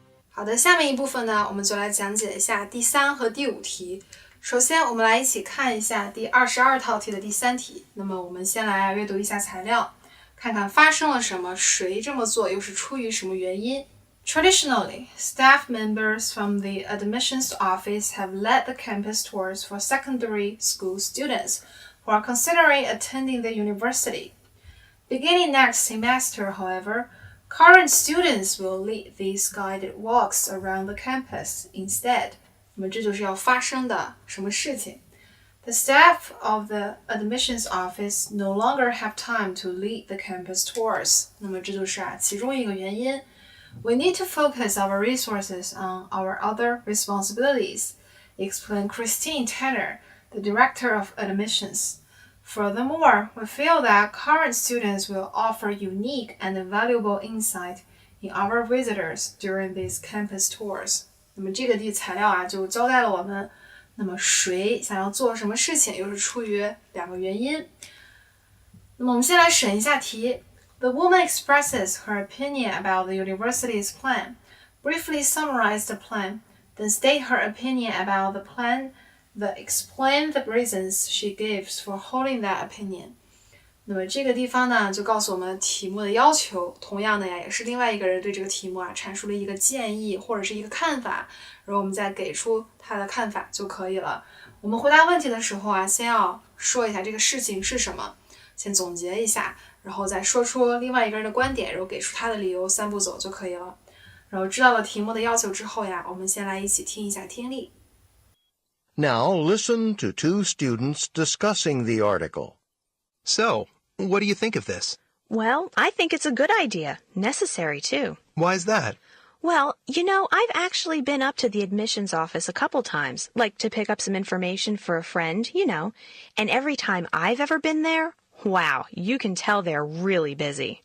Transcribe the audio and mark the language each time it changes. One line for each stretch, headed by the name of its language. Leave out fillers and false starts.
Chinese: 好的，下面一部分呢，我们就来讲解一下第3和第5题。首先，我们来一起看一下第22套题的第3题。那么，我们先来阅读一下材料，看看发生了什么，谁这么做，又是出于什么原因。
English: Traditionally, staff members from the admissions office have led the campus tours for secondary school students who are considering attending the university. Beginning next semester, however, current students will lead these guided walks around the campus instead.
Chinese: 那么这就是要发生的什么事情？
English: The staff of the admissions office no longer have time to lead the campus tours.
Chinese: 那么这就是其中一个原因。
English: We need to focus our resources on our other responsibilities, explained Christine Tanner, the director of admissions. Furthermore, we feel that current students will offer unique and valuable insight in our visitors during these campus tours.
Chinese: 那么这个材料就交代了我们，那么谁想要做什么事情，又是出于2个原因。那么我们先来审一下题。
English: The woman expresses her opinion about the university's plan, briefly summarize the plan, then state her opinion about the plan.The explain the reasons she gives for holding that opinion.
Chinese: 那么这个地方呢，就告诉我们题目的要求。同样的也是另外一个人对这个题目阐述了一个建议或者是一个看法，然后我们再给出他的看法就可以了。我们回答问题的时候先要说一下这个事情是什么，先总结一下，然后再说出另外一个人的观点，然后给出他的理由，3步走就可以了。然后知道了题目的要求之后我们先来一起听一下听力。
English: Now listen to 2 students discussing the article. So, what do you think of this? Well, I think it's a good idea. Necessary, too. Why's that? Well, I've actually been up to the admissions office a couple times, like to pick up some information for a friend, and every time I've ever been there, wow, you can tell they're really busy.